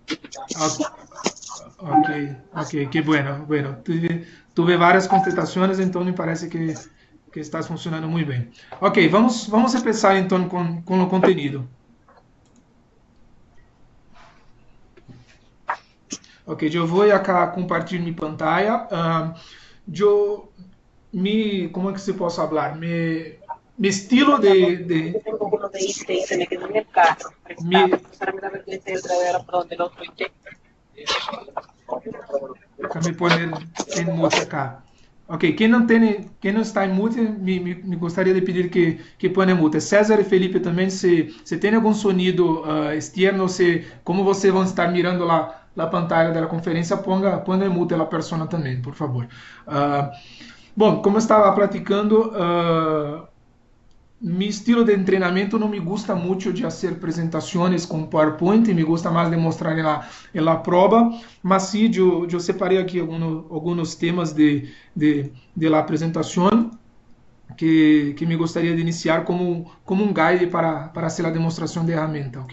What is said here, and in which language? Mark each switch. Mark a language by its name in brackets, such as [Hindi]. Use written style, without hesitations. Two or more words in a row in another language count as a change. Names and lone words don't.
[Spanish] Ok, ok, qué bueno. Bueno, tuve varias contestaciones, entonces me parece que estás funcionando muy bien. Ok, vamos a empezar entonces con lo contenido. [Portuguese] Ok, eu vou acá compartilhar minha pantalla. Eu como é que se posso falar? [Spanish] Mi estilo Yo tengo uno de ICE y se me quedó en el carro prestado. mi, Entonces ahora me da vergüenza ir otra vez a donde el otro ICE. déjame poner [Portuguese] em mute [Spanish] acá. [Portuguese] Ok, quem não está em mute, me gostaria de pedir que ponha em mute. César e Felipe também, se tem algum sonido externo, como vocês vão estar mirando lá a pantalla da conferência, ponha em mute a persona também, por favor. [Spanish] Uh, [Portuguese] Bom, como eu estava [Spanish] platicando, mi estilo de entrenamiento no me gusta mucho de hacer presentaciones con PowerPoint, me gusta más de mostrar en la prueba, mas sí, yo separé aquí algunos temas de la presentación que me gustaría de iniciar como un guide para hacer la demostración de herramienta, ¿ok?